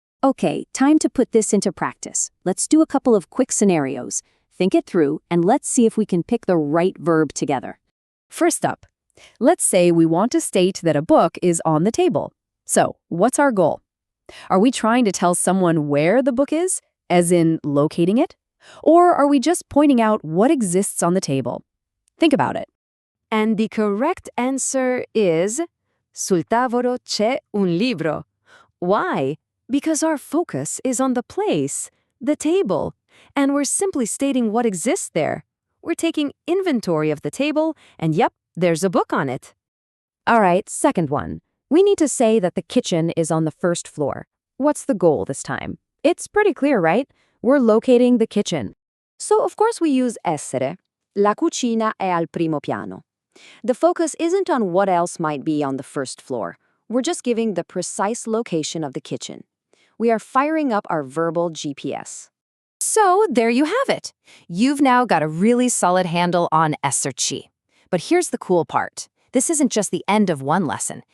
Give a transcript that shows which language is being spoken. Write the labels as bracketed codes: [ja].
[en] Okay, time to put this into practice. Let's do a couple of quick scenarios. Think it through, and let's see if we can pick the right verb together. First up, Let's say we want to state that a book is on the table. So, what's our goal? Are we trying to tell someone where the book is, as in locating it? Or are we just pointing out what exists on the table? Think about it. And the correct answer is [it] sul tavolo c'è un libro. [en] Why? Because our focus is on the place, the table, and we're simply stating what exists there. We're taking inventory of the table, and yep, there's a book on it. All right, second one. We need to say that the kitchen is on the first floor. What's the goal this time? It's pretty clear, right? We're locating the kitchen. So, of course, we use essere. [it] La cucina è al primo piano. [en] The focus isn't on what else might be on the first floor. We're just giving the precise location of the kitchen. We are firing up our verbal GPS. So there you have it. You've now got a really solid handle on Esserci. But here's the cool part. This isn't just the end of one lesson.